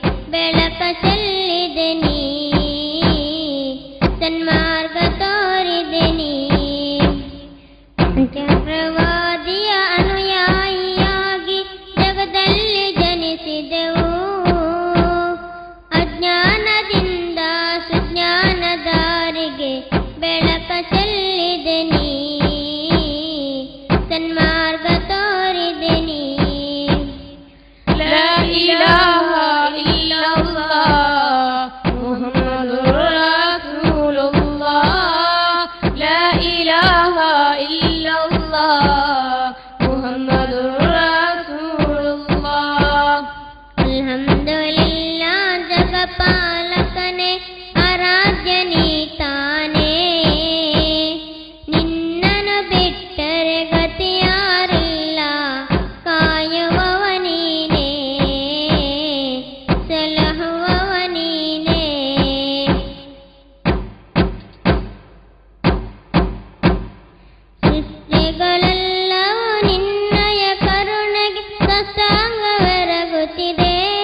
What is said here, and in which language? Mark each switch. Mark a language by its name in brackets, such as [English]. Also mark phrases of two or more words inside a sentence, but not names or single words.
[Kannada] ಬೆಳಕ ಚೆಲ್ಲಿದೆ ನೀ ಸನ್ಮಾರ್ಗ ತೋರಿದೆ ನೀ ಪ್ರವಾದಿಯ ಅನುಯಾಯಿಯಾಗಿ ಜಗದಲ್ಲಿ ಜನಿಸಿದೆವು ಅಜ್ಞಾನದಿಂದ ಸುಜ್ಞಾನ ದಾರಿಗೆ ಬೆಳಕ ಚೆಲ್ಲಿದೆ ನೀ ಸನ್ಮಾರ್ಗ ತೋರಿದೆ ನೀ [Arabic] لا إله إلا الله محمد رسول الله لا إله إلا الله محمد رسول الله [Kannada] ಅಲ್ಹಮ್ದುಲಿಲ್ಲಾ ಜಗಪಾಲಕನೇ ಆರಾಧ್ಯನೇ ತಾನೇ ನಿನ್ನನ್ನು ಬಿಟ್ಟರೆ ಗತಿಯಾರಿಲ್ಲ ಕಾಯುವವ ನೀನೇ ಸಲಹುವವ ನೀನೇ ಸೃಷ್ಟಿಗಳೆಲ್ಲವೂ ನಿನ್ನಯ ಕರುಣೆಗೆ ಸಸಾಂಗವೆರಗುತ್ತಿದೆ